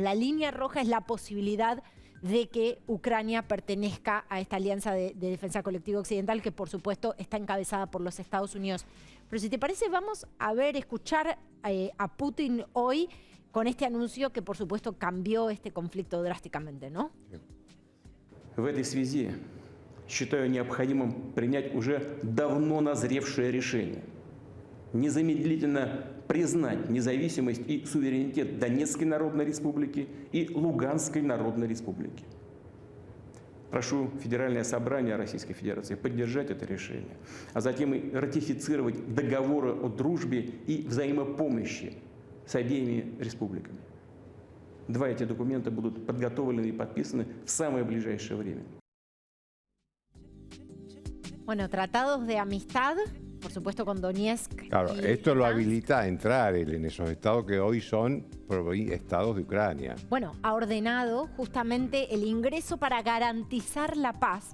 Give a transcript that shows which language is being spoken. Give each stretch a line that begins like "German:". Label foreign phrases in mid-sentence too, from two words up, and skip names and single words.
Spanish: La línea roja es la posibilidad de que Ucrania pertenezca a esta alianza de defensa colectiva occidental, que por supuesto está encabezada por los Estados Unidos. Pero si te parece, vamos a escuchar a Putin hoy con este anuncio que por supuesto cambió este conflicto drásticamente, ¿no?
Russian: В этой связи считаю необходимым принять уже давно назревшее решение. Незамедлительно признать независимость и суверенитет Донецкой Народной Республики и Луганской Народной Республики. Прошу Федеральное собрание Российской Федерации поддержать это решение, а затем и ратифицировать договоры о дружбе и взаимопомощи с обеими республиками. Два эти документа будут подготовлены и подписаны в самое ближайшее время.
Spanish: Bueno, tratados de amistad, por supuesto con Donetsk. Claro, esto lo habilita a entrar en esos estados que hoy son estados de Ucrania. Bueno, ha ordenado justamente el ingreso para garantizar la paz.